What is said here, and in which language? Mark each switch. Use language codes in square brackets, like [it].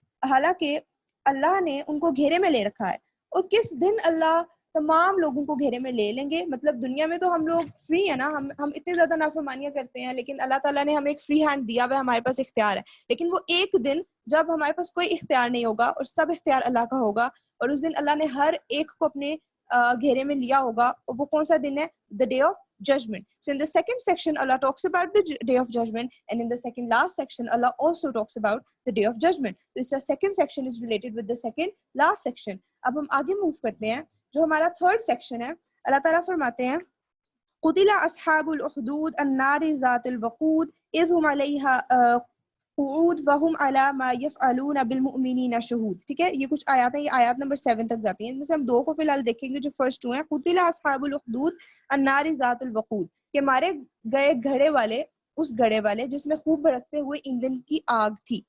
[ur] حالانکہ اللہ نے ان کو گھیرے میں لے رکھا ہے. اور کس دن اللہ تمام لوگوں کو گھیرے میں لے لیں گے؟ مطلب دنیا میں تو ہم لوگ فری ہیں نا, ہم اتنے زیادہ نافرمانیاں کرتے ہیں, لیکن اللہ تعالیٰ نے ہمیں ایک فری ہینڈ دیا ہوا ہے, ہمارے پاس اختیار ہے. لیکن وہ ایک دن جب ہمارے پاس کوئی اختیار نہیں ہوگا اور سب اختیار اللہ کا ہوگا, اور اس دن اللہ نے ہر ایک کو اپنے گھیرے میں لیا ہوگا, اور وہ کون سا دن ہے؟ [en] the day of judgment. So in the second section Allah talks about the day of judgment, and in the second last section Allah also talks about the day of judgment. So [ur] اس کا [en] second section is related with the second last section. [ur] اب ہم آگے move کرتے ہیں جو ہمارا third section ہے. اللہ تعالیٰ فرماتے ہیں [ar] قتل اصحاب الاخدود النار ذات الوقود اذ هم علیہا قعود وهم على ما يفعلون بالمؤمنین شہود. [ur] ٹھیک ہے, یہ کچھ آیات ہیں, یہ آیات نمبر 7 تک جاتی ہیں. ان میں سے ہم دو کو فی الحال دیکھیں گے. جو فرسٹ ٹو ہیں [ar] قتل اصحاب الاخدود النار ذات الوقود, [ur] کہ مارے گئے گھڑے والے, اس گھڑے والے جس میں خوب بھڑکتے ہوئے ایندھن کی آگ تھی.